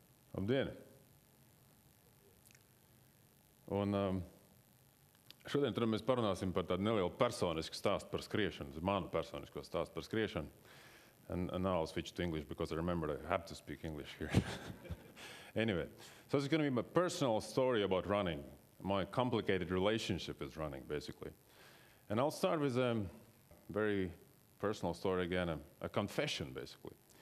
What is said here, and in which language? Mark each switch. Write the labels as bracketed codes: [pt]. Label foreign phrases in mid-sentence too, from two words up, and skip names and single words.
[lv] Labdien! Un šodien mēs parunāsim par tādu nelielu personisku stāstu par skriešanu, manu personisko stāstu par skriešanu. [en] And now I'll switch to English because I remembered I have to speak English here. Anyway, so it's going to be my personal story about running, my complicated relationship with running, basically. And I'll start with a very personal story again, a confession, basically.